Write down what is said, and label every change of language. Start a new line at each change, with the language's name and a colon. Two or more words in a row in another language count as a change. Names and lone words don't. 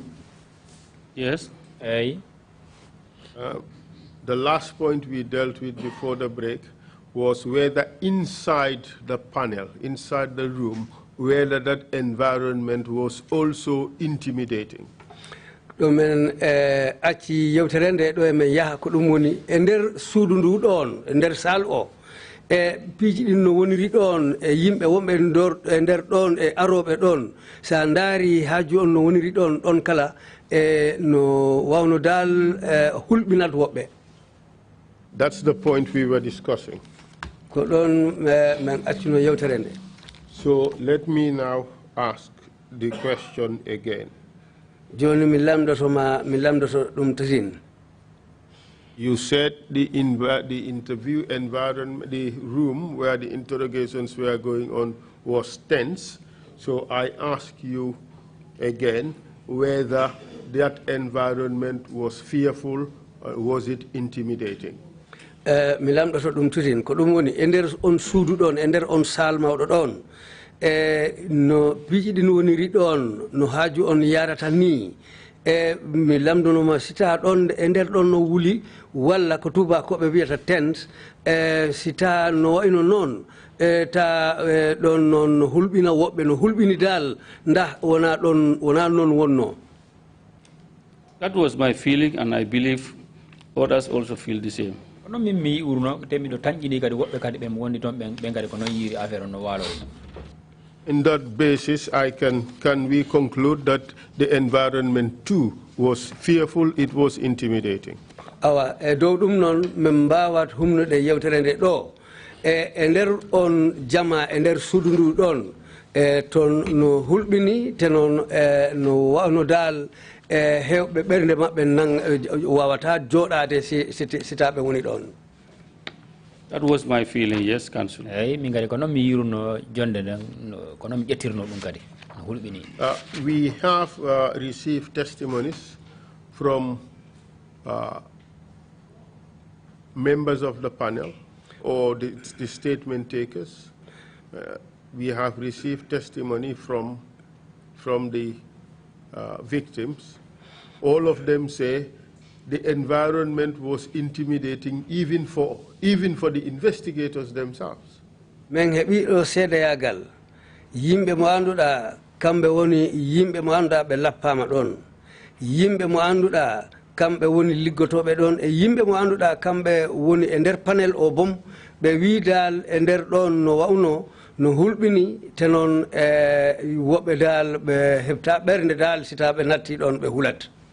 English: Yes. The last point we dealt with before the break was whether inside the panel, inside the room, whether that environment was also intimidating.
Fula: ɗo men acci yewtere nde ɗo emen yaha ko ɗum woni e nder suudu ndu ɗon e nder sal o e piiji ɗin no woniri ɗon e yimɓe wonɓe e nder ɗon e aroɓe ɗon sa ndaari haaju on no woniri ɗon ɗon kala e no wawno dal hulɓinat woɓɓe.
English: That's the point we were discussing.
Fula: Ko ɗon men accuno yewtere nde.
English: So let me now ask the question again.
Fula: Joni mi lamdoto ɗum tatin.
English: You said the interview environment, the room where the interrogations were going on was tense. So I ask you again whether that environment was fearful or was it intimidating?
Fula: Mi lamɗoto ɗum tutin ko ɗum woni e nder on suudu ɗon e nder on sal mawɗo ɗon no piiji ɗin woniri ɗon no haaju on yarata ni mi lamdonoma sita ɗon e nder ɗon no wuli walla ko tubakoɓe wiyata tent sita no wayno noon ta ɗon noon no hulɓina woɓɓe no hulɓini dal nda wona noon wonno.
English: That was my feeling, and I believe others also feel the same.
Fula: No min mi urno te mi do tanjini kadi woɓɓe kadi ɓe woni toon ɓe kadi ko noon yiri affaire on no waalo.
English: In that basis, can we conclude that the environment too was fearful, it was intimidating?
Fula: Awa e dow ɗum noon min mbawat humnude yewtere nde ɗo e nder on jama e nder suudu ndu ɗon toon no hulɓini te noon no wawno dal hewɓe ɓernde maɓɓe wawata jooɗade sitaɓe woni ɗon.
English: That was my feeling, yes, Council.
Fula: Min kadi ko noon mi yiruno jonde nden ko noon mi ƴettirno ɗum kadi no hulɓini.
English: We have received testimonies from members of the panel or the statement takers. We have received testimony from the victims. All of them say the environment was intimidating even for the investigators themselves.
Fula: Men heɓi ɗo seedayagal yimɓe mo annduɗa kamɓe woni yimɓe mo annduɗa ɓe lappama ɗon yimɓe mo annduɗa kamɓe woni liggotoɓe ɗon e yimɓe mo annduɗa kamɓe woni e nder panel o bom ɓe wi dal e nder ɗon no wawno no hulɓini te noon woɓɓe dal ɓe heɓta ɓernde dal sita ɓe natti ɗon ɓe hulat.